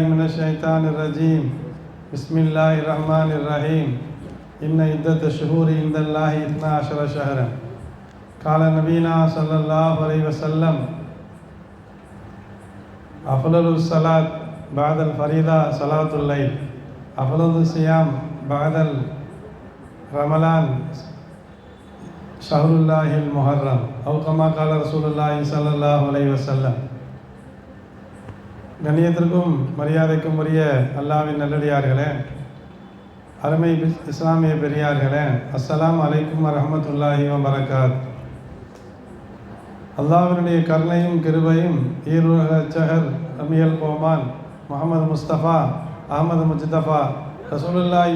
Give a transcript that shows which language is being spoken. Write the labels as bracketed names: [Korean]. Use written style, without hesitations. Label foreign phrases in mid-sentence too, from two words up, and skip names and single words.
[Arabic] الشيطان الرجيم بسم الله الرحمن الرحيم إن عدة الشهور عند الله 12 شهرا قال نبينا صلى الله عليه وسلم أفضل الصلاة بعد الفريضة صلاة الليل أفضل الصيام بعد رمضان شهر الله المحرم أو كما قال رسول الله صلى الله عليه وسلم. [Tamil] கண்ணியத்திற்கும் மரியாதைக்கும் உரிய அல்லாஹ்வின் நல்லடியார்களே, அருமை இஸ்லாமிய பெரியார்களே, [Arabic] السلام عليكم ورحمة الله وبركاته. [Tamil] அல்லாஹ்வினுடைய கருணையும் கிருபையும் ஈருலக அச்சகர் அமியல் கோமான் முஹம்மது முஸ்தபா அஹமது முஜ்தபா ரசூலுல்லாஹி